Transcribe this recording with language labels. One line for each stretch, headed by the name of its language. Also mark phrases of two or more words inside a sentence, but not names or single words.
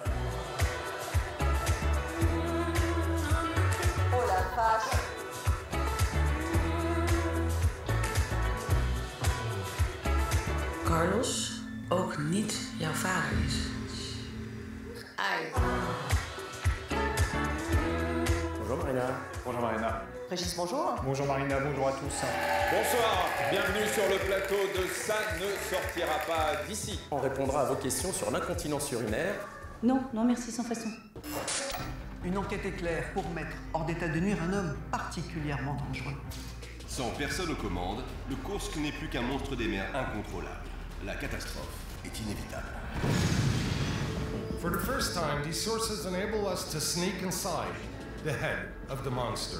French: Oh la vache!
Dutch: Carlos ook niet jouw vader is. Ai.
French: Bonjour Marina. Bonjour Marina. Régis, bonjour. Bonjour Marina, bonjour à tous. Bonsoir, bienvenue sur le plateau de Ça ne sortira pas d'ici. On répondra à vos questions sur l'incontinence urinaire. Non, non merci, sans façon. Une enquête éclair pour mettre hors d'état de nuire un homme particulièrement dangereux. Sans personne aux commandes, le Kursk n'est plus qu'un monstre des mers incontrôlable. La catastrophe est inévitable.
English: For the first time, these sources enable us to sneak inside the head of the monster.